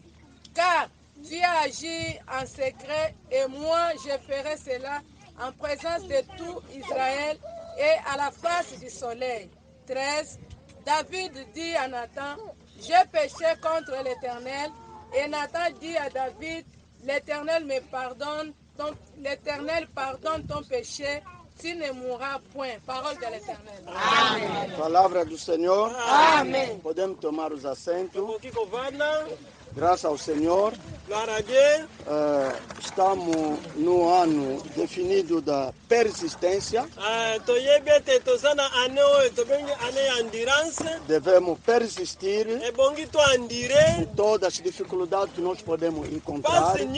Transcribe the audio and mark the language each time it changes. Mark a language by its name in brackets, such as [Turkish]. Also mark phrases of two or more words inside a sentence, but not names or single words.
[French] Car tu as agi en secret et moi je ferai cela en présence de tout Israël et à la face du soleil. 13. David dit à Nathan: j'ai péché contre l'Éternel. Et Nathan dit à David: l'Éternel me pardonne, l'Éternel pardonne ton péché, tu ne mourras point. Parole de l'Éternel. [Portuguese] Amém. Palavra do Senhor. Amém. Podemos tomar os assentos. Graças ao Senhor. Estamos no ano definido da persistência. Devemos persistir em todas as dificuldades que nós podemos encontrar.